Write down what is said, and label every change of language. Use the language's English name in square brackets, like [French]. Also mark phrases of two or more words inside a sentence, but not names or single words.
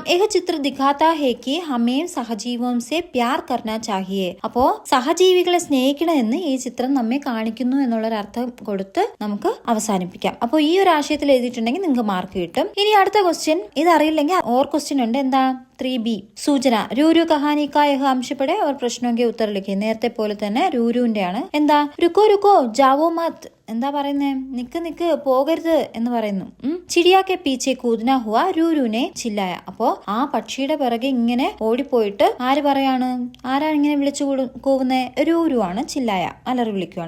[Hindi] यह चित्र दिखाता है कि हमें सहजीवों से प्यार करना चाहिए. [Malayalam] അപ്പോ സഹജീവികളെ സ്നേഹിക്കണമെന്ന് ഈ ചിത്രം നമ്മെ കാണിക്കുന്നു എന്നുള്ളൊരർത്ഥം കൊടുത്ത് നമുക്ക് അവസാനിപ്പിക്കാം. അപ്പൊ ഈ ഒരു ആശയത്തിൽ എഴുതിയിട്ടുണ്ടെങ്കിൽ നിങ്ങൾക്ക് മാർക്ക് കിട്ടും. ഇനി അടുത്ത ക്വസ്റ്റ്യൻ ഇതറിയില്ലെങ്കിൽ ഓർ ക്വസ്റ്റ്യൻ ഉണ്ട്. [Hindi] എന്താ? 3B सूचना रूरू कहानी का यह अंशपढ़ें और प्रश्नों के उत्तर लिखे. [Malayalam] നേരത്തെ പോലെ തന്നെ രൂരുവിന്റെ ആണ്. എന്താ? [Hindi] रुको जाओ मत. [Malayalam] എന്താ പറയുന്നേ? നിക്ക് പോകരുത് എന്ന് പറയുന്നു. [Hindi] चिड़िया के पीछे कूदना हुआ रूरू ने चिल्लाया. [Malayalam] അപ്പോ ആ പക്ഷിയുടെ പിറകെ ഇങ്ങനെ ഓടിപ്പോയിട്ട് ആര് പറയാണ്? ആരാണ് ഇങ്ങനെ വിളിച്ചു കൂവുന്നേ? രൂരു ആണ് ചില്ലായ, അലറി വിളിക്കുവാണ്.